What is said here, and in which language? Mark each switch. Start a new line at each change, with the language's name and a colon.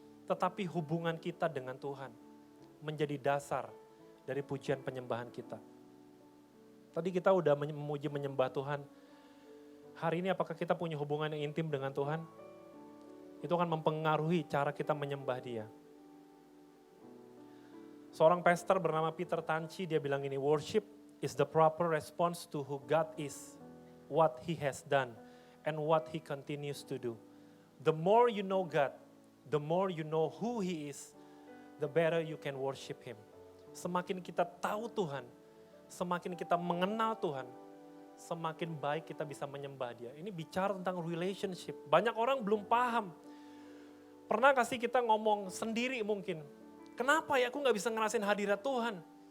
Indonesian: Tetapi hubungan kita dengan Tuhan menjadi dasar dari pujian penyembahan kita. Tadi kita udah memuji menyembah Tuhan. Hari ini apakah kita punya hubungan yang intim dengan Tuhan? itu akan mempengaruhi cara kita menyembah dia. Seorang pastor bernama Peter Tanchi, dia bilang ini,
English: worship is the proper response to who God is, what He has done, and what He continues to do. The more you know God, the more you know who He is, the better you can worship Him.
Indonesian: Semakin kita tahu Tuhan, semakin kita mengenal Tuhan, semakin baik kita bisa menyembah dia. Ini bicara tentang relationship. Banyak orang belum paham. Pernah kasih kita ngomong sendiri mungkin, kenapa ya aku gak bisa ngerasain hadirat Tuhan?